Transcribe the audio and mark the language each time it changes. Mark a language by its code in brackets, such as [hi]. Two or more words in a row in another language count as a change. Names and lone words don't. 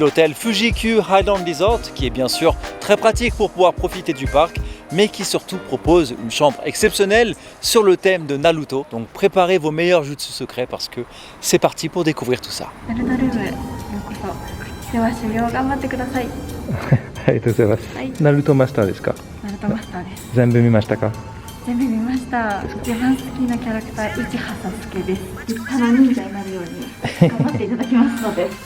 [fr] l'hôtel Fuji-Q Highland Resort qui est bien sûr très pratique pour pouvoir profiter du parc mais qui surtout propose une chambre exceptionnelle sur le thème de Naruto. Donc préparez vos meilleurs jutsu secrets parce que c'est parti pour découvrir tout ça. [ja] ありがとうございます。はい、ナルトマスターですか？ナルトマスターです。全部見ましたか？全部見ました。一番好きなキャラクター、内葉サスケです。立派な忍者になるように頑張っていただきますので。